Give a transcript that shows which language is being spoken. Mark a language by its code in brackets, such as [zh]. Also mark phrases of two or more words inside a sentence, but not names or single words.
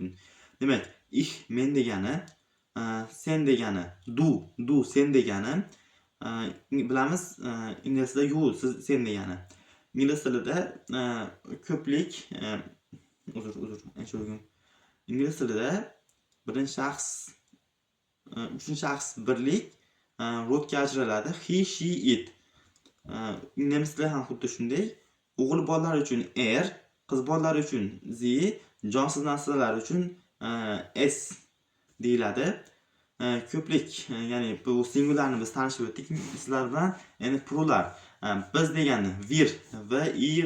[uz] Demak, ich men degani, sen degani, du sen degani, bilamiz ingliz tilida you sen degani. Ingliz tilida ko'plik, ingliz tilida birinchi shaxs birlik rodga ajraladi. [en] He, she, it. [uz] Nemis tilida ham xuddi shunday. O'g'il bolalar uchun er, qiz bolalar uchun sie, jonsiz narsalar uchun s deyiladi. Ko'plik, ya'ni bu singularni biz tanishib o'tdik sizlar bilan. Ya'ni plurallar. Biz degani wir va ir.